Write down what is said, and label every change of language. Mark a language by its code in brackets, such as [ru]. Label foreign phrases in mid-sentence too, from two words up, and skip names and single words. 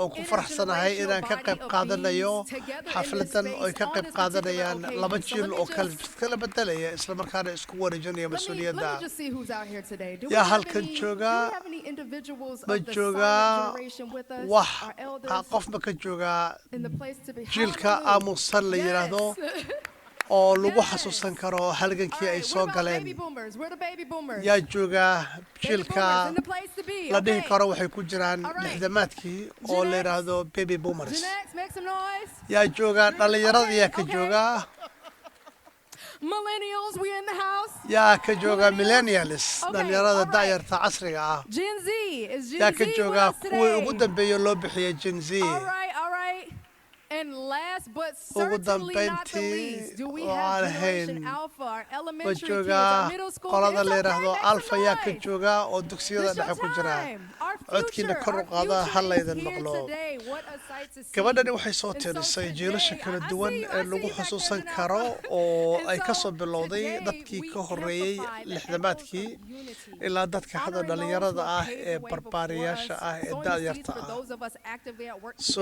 [so] ku faraxsanahay inaan ka qayb qaadanayo xafladan oo ka qayb qaadanayaan laba jiil oo kala bedelaya isla markaana isku wareejinaya mas'uuliyadda yaa halkan jooga ma jooga wax qof ma ka jooga jiilka aamusan la yiraahdo oo lagu xasuusan karo halgankii ay soo galeen yaa jooga jiilka la dhihi karo waxay ku jiraan lixdamaadkii oo la yiraahdo [en] baby boomers [so] yaa jooga dhalinyarada yaa ka jooga [en] Millennials, we in the house. [so] yaa ka jooga millennials dhalinyarada da'yarta casriga ah [en] Gen Z is Gen Z. [so] yaa ka jooga kuwii ugu dambeeyay loo bixiyay Gen Z [en] All right. And last but certainly not the least, do we have Generation Alpha, our elementary kids, our middle school kids? [so] qolada la yiraahdo alfa yaa ka jooga oo dugsiyada dhexe ku jira codkiina kor u qaada halaydan maqlo gabadhani waxay soo tirisay jiilasha kala duwan ee lagu xusuusan karo oo ay ka soo bilowday dadkii ka horeeyay lixdamaadkii ilaa dadka hadda dhalinyarada ah ee barbaariyaasha ah ee da'yarta ah soo